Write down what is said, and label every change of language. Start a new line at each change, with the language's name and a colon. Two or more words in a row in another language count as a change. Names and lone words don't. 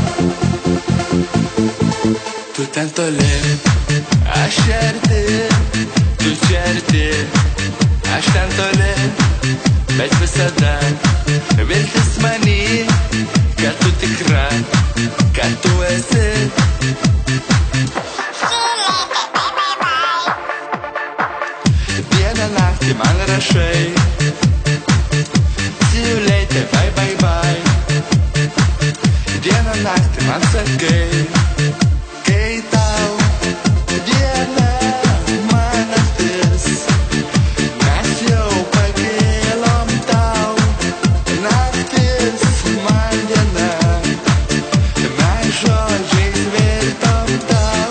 Lithuanian: Tu ten toli, aš čia arti, tu čia arti, aš ten toli, bet visada viltis many, kad tu tikra, kad tu esi. Dieną naktį man rašai,
English: see you later, bye bye bye.
Lithuanian: Dieną naktį man sakai, kai tau diena, man naktis, mes jau pakėlom tau. Naktis, man diena, mes žodžiais virtom tau.